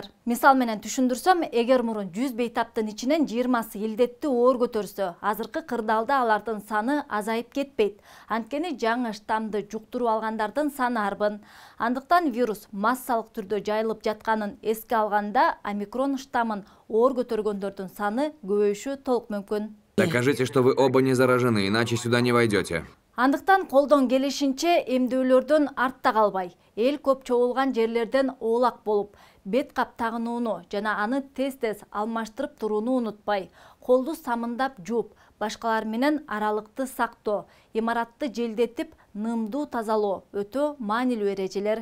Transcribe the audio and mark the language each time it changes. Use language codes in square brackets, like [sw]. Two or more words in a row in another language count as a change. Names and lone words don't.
[ky] Мисал менен түшүндүрсөм, эгер мурун 100 бейтаптын ичинен 20сы илдетти оор көтөрсө, азыркы кырдаалда алардын саны азайып кетпейт. Анткени жаңы штамды жуктуруп алгандардын саны арбын. Андыктан вирус массалык түрдө жайылып жатканын эске алганда, омикрон штамын оор көтөргөндөрдүн саны көбөйүшү толук мүмкүн. [ru] Докажите, что вы оба не заражены, иначе сюда не войдете. [ky] Андыктан колдон келишинче эмдөөлөрдөн артта калбай, эл көп чогулган жерлерден оолак болуп, бет кап тагынууну жана аны тез-тез алмаштырып турууну унутпай, колду самындап жууп, башкалар менен аралыкты сактоо, имаратты желдетип, нымдуу тазалоо өтө маанилүү эрежелер.